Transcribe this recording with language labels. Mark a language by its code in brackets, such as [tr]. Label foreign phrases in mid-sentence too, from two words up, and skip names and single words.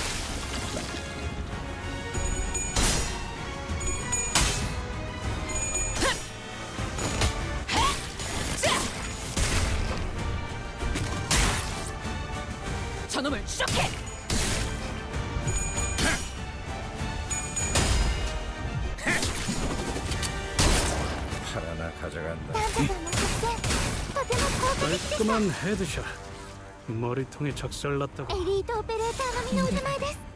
[ko] 저놈을 추적해! 하나 가져간다. 깔끔한 헤드샷. 머리통에 작살났다고. [ja] エリートオペレーター並みの腕前です。